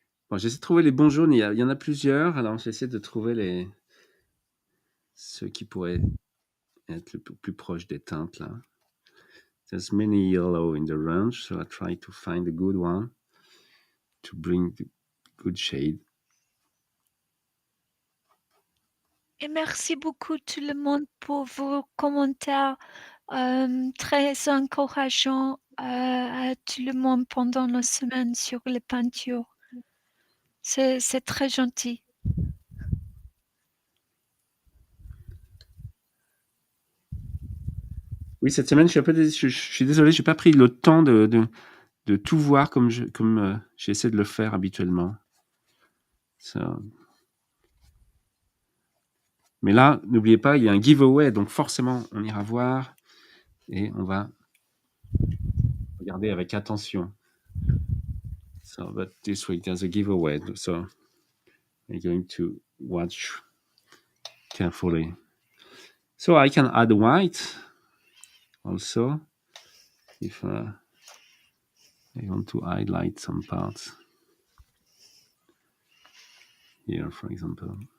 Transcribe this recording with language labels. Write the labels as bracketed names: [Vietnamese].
[French] Bon, j'essaie de trouver les bons jaunes. Il y en a plusieurs. Alors, j'essaie de trouver ceux qui pourraient être le plus proche des teintes là. [English] There's many yellow in the range, so I try to find a good one to bring the good shade. [French] Et merci beaucoup tout le monde pour vos commentaires très encourageants à tout le monde pendant la semaine sur les peintures. C'est très gentil. Oui, cette semaine, je suis désolé, j'ai pas pris le temps de tout voir comme j'essaie de le faire habituellement. Mais là, n'oubliez pas, il y a un giveaway, donc forcément, on ira voir et on va regarder avec attention. [English] So, but this week there's a giveaway, so I'm going to watch carefully. So I can add white also if I want to highlight some parts here, for example.